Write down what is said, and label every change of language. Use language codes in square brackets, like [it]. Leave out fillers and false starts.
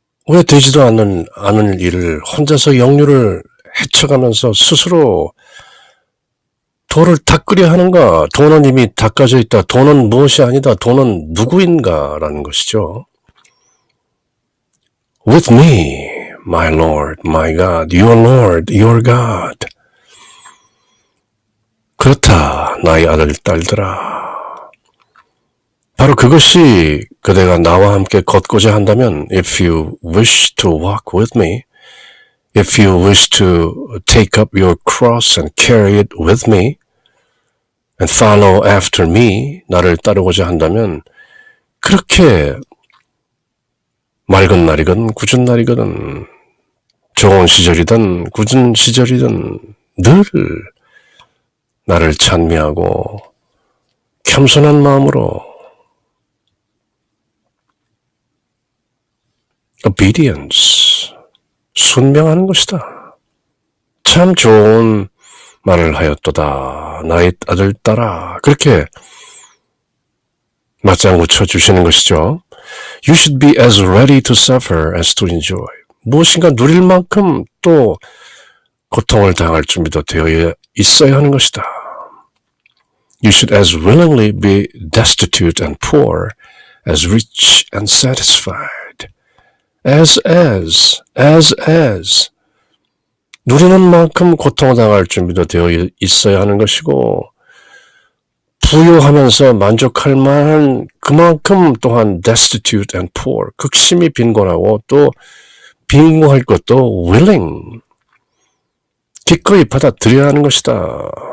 [ko] 왜 되지도 않을 일을 혼자서 역류를 헤쳐가면서 스스로 도를 닦으려 하는가? 도는 이미 닦아져 있다. 도는 무엇이 아니다. 도는 누구인가라는 것이죠. [en] With me, my Lord, my God, your Lord, your God. [ko] 그렇다, 나의 아들, 딸들아. 바로 그것이 그대가 나와 함께 걷고자 한다면 [en] if you wish to walk with me, if you wish to take up your cross and carry it with me and follow after me, [ko] 나를 따르고자 한다면 그렇게 맑은 날이건 굳은 날이건 좋은 시절이든 굳은 시절이든 늘 나를 찬미하고 겸손한 마음으로 obedience, 순명하는 것이다. 참 좋은 말을 하였도다. 나의 아들 딸아. 그렇게 맞장구 쳐주시는 것이죠. [en] You should be as ready to suffer as to enjoy. [ko] 무엇인가 누릴 만큼 또 고통을 당할 준비도 되어 있어야 하는 것이다. [en] You should as willingly be destitute and poor as rich and satisfied. As. [ko] 누리는 만큼 고통을 당할 준비도 되어 있어야 하는 것이고 부유하면서 만족할 만한 그만큼 또한 [en] destitute and poor, [ko] 극심히 빈곤하고 또 빈곤할 것도 willing, 기꺼이 받아들여야 하는 것이다.